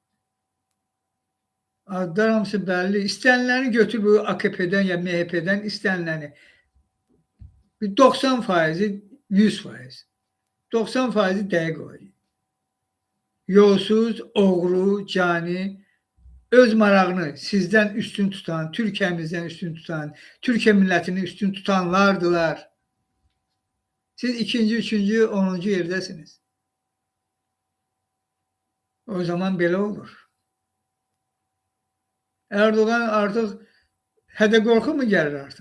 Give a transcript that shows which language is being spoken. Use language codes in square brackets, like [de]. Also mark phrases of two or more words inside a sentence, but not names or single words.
[az] Adlar hamısı bəlli. İstəniləni götür bu AKP'dən ya MHP'dən istəniləni. 90%, 100%. 90% dəqiq olacaq. Yolsuz, oğru, cani, öz marağını sizden üstün tutan, Türkiye'mizden üstün tutan, [tr] Türkiye milletini üstün tutanlardılar. Siz ikinci, üçüncü, 10. yerdesiniz. [az] O zaman belə olur. Erdoğan artık hədə qorxu mu gəlir artık?